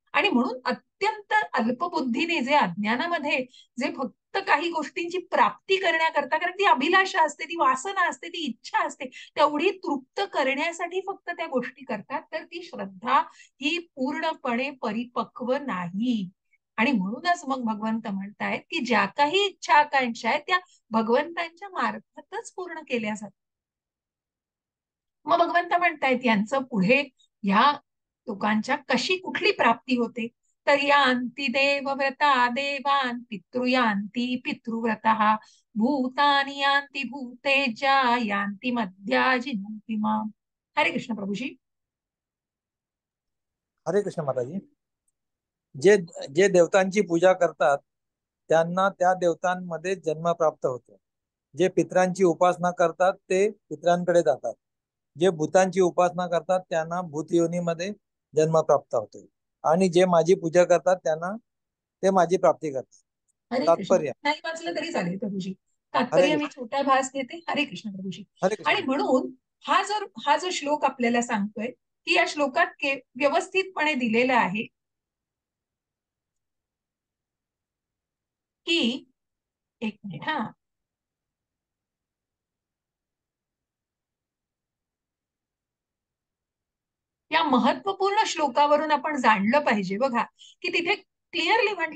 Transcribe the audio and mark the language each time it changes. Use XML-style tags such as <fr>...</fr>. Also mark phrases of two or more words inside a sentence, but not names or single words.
<mr>आणि म्हणून अत्यंत अल्पबुद्धीने, जे अज्ञानामध्ये जे फक्त फक्त काही गोष्टींची प्राप्ती करण्याकरता, कारण ती अभिलाषा असते, ती वासना असते, ती इच्छा असते, तेवढी तृप्त करण्यासाठी फक्त त्या गोष्टी करतात, तर ती श्रद्धा ही पूर्णपणे परिपक्व नाही. आणि म्हणूनच मग भगवंत म्हणतायत की ज्या काही इच्छा आकांक्षा आहेत त्या भगवंतांच्या मार्फतच पूर्ण केल्या जातात. मग भगवंत म्हणतायत यांचं पुढे ह्या लोकांच्या कशी कुठली प्राप्ती होते, तर</mr> <sa>यांती देवव्रता देवान पितृयांती पितृव्रता भूतानि यांती भूतेजा यांती मध्याजिनोपिमा.</sa> <mr>हरे कृष्ण प्रभूजी. हरे कृष्ण माताजी. जे जे देवतांची पूजा करतात त्यांना त्या देवतांमध्ये जन्म प्राप्त होतो. जे पितरांची उपासना करतात ते पितरांकडे जातात. जे भूतांची उपासना करतात त्यांना भूतयोनीमध्ये जन्म प्राप्त होतो. आणि जे माझी पूजा करतात त्यांना ते माझी प्राप्ती करतात. हरे कृष्ण. तात्पर्य. नाही वाचलं तरी चालेल प्रभूजी. हरे तात्पर्य मी कृष्ण. छोटा भास घेते. हरे कृष्ण प्रभूजी. हरे आणि कृष्ण. म्हणून हा जो श्लोक आपल्याला सांगतोय की या श्लोकात व्यवस्थितपणे दिलेलं आहे की, एक मिनिट हा, या महत्वपूर्ण श्लोकावरून आपण जाणलं पाहिजे बघा की तिथे क्लिअरली म्हटलंय.</mr>